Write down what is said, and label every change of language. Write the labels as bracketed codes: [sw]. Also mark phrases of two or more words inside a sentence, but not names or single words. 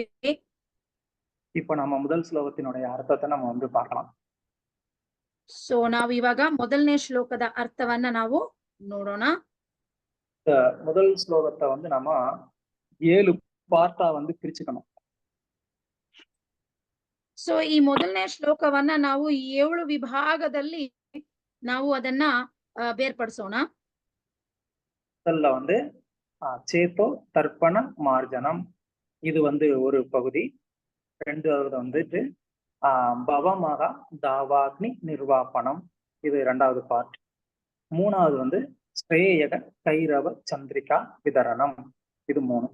[ta] இப்போ நம்ம முதல் ஸ்லோகத்தினுடைய அர்த்தத்தை நம்ம வந்து பார்க்கலாம். [kn] ಸೊ ನಾವು ಇವಾಗ ಮೊದಲನೇ ಶ್ಲೋಕದ ಅರ್ಥವನ್ನ ನಾವು ನೋಡೋಣ. [ta] முதல் ஸ்லோகத்தை வந்து நம்ம 7 பார்ட்டா வந்து பிரிச்சுக்கணும். [kn] ಸೊ ಈ ಮೊದಲನೇ ಶ್ಲೋಕವನ್ನ ನಾವು 7 ವಿಭಾಗದಲ್ಲಿ ನಾವು ಅದನ್ನ ಬೇರ್ಪಡಿಸೋಣ. [ta] முதல்ல வந்து [sa] चेतो दर्पण मार्जनम्, [ta] இது வந்து ஒரு பகுதி. ரெண்டாவது வந்துட்டு [sa] भवमहा दावाग्नि निर्वापणम्, [ta] இது 2வது பார்ட். 3வது வந்து [sa] श्रेयः कैरव चन्द्रिका वितरणम्, [ta] இது 3.